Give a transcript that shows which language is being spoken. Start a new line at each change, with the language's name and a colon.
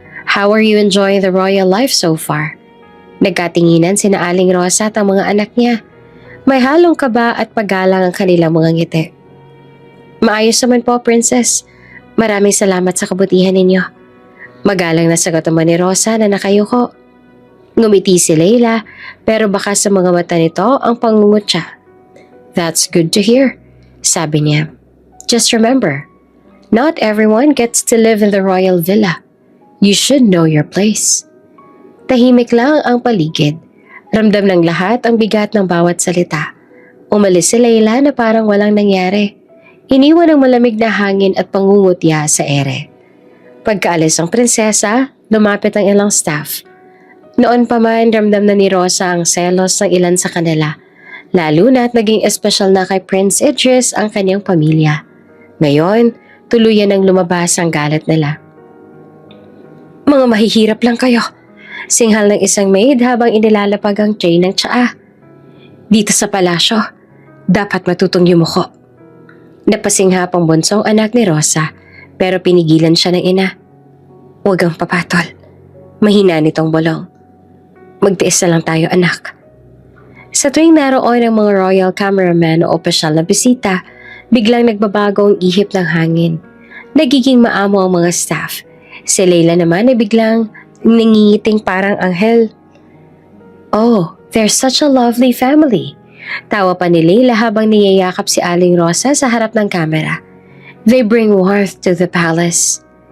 English: How are you enjoying the royal life so far?
Filipino: Nagkatinginan sina Aling Rosa at ang mga anak niya. May halong kaba at paggalang ang kanilang mga ngiti. Maayos naman po, Princess. Maraming salamat sa kabutihan ninyo. Magalang na sagot naman ni Rosa na nakayuko. Ngumiti si Leila pero baka sa mga mata nito ang pangungutya.
English: That's good to hear,
Filipino: sabi niya.
English: Just remember, not everyone gets to live in the royal villa. You should know your place.
Filipino: Tahimik lang ang paligid. Ramdam ng lahat ang bigat ng bawat salita. Umalis si Leila na parang walang nangyari. Iniwan ang malamig na hangin at pangungutya sa ere. Pagkaalis ng prinsesa, lumapit ang ilang staff. Noon pa man ramdam na ni Rosa ang selos ng ilan sa kanila. Lalo na't naging espesyal na kay Prince Idris ang kanyang pamilya. Ngayon, tuluyan ang lumabas ang galit nila. Mga mahihirap lang kayo. Singhal ng isang maid habang inilalapag ang tray ng tsaa. Dito sa palasyo, dapat matutong yumuko. Napasinghap ang bunsong anak ni Rosa, pero pinigilan siya ng ina. Huwag kang papatol. Mahina nitong bolong. Magtiis na lang tayo, anak. Sa tuwing naroon ang mga royal cameraman o opisyal na bisita, biglang nagbabago ang ihip ng hangin. Nagiging maamo ang mga staff. Si Leila naman ay biglang nangingiting parang anghel.
English: Oh, they're such a lovely family.
Filipino: Tawa pa ni Leila habang niyayakap si Aling Rosa sa harap ng kamera.
English: They bring warmth to the palace.